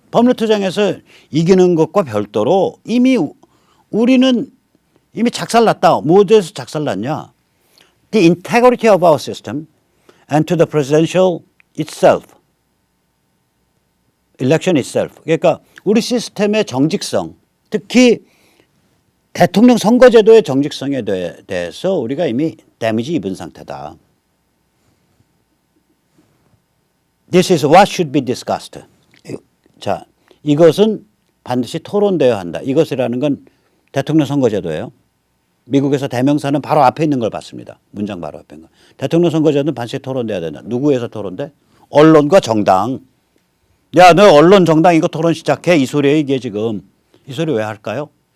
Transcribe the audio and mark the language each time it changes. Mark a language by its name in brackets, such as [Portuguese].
[Korean] 법률 투쟁에서 이기는 것과 별도로 우리는 이미 작살났다. 무엇에서 작살났냐? [English] The integrity of our system and to the presidential itself. election itself. [Korean] 그러니까 우리 시스템의 정직성, 특히 대통령 선거제도의 정직성에 대해서 우리가 이미 데미지 입은 상태다. [English] This is what should be discussed. [Korean] 자, 이것은 반드시 토론되어야 한다. 이것이라는 건 대통령 선거제도예요. 미국에서 대명사는 바로 앞에 있는 걸 봤습니다. 문장 바로 앞에 있는 거. 대통령 선거제도는 반드시 토론돼야 된다. 누구에서 토론돼? 언론과 정당. 야, 너 언론 정당 이거 토론 시작해. 이 소리에 이게 지금. 이 소리 왜 할까요?